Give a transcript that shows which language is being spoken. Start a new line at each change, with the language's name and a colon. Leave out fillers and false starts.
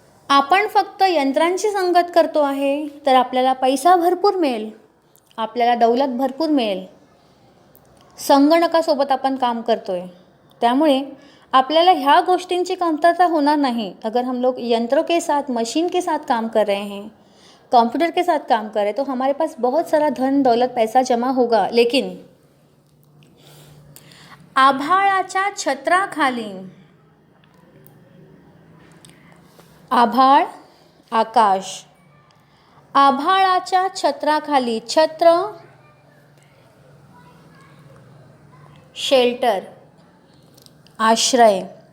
Marathi: आपण फक्त यंत्रांची संगत करतो आहे तर आपल्याला पैसा भरपूर मिळेल, आपल्याला दौलत भरपूर मिळेल. संगणकासोबत आपण काम करतोय, त्यामुळे आपल्याला ह्या गोष्टींची कमतरता होणार नहीं।
Hindi: अगर हम लोग यंत्रों के साथ, मशीन के साथ काम कर रहे हैं, कंप्यूटर के साथ काम कर रहे हैं, तो हमारे पास बहुत सारा धन दौलत पैसा जमा होगा।
Marathi: लेकिन आभाळाच्या छत्राखाली, आभाळ आकाश, आभाळाच्या छत्राखाली, छत्र शेल्टर आश्रय।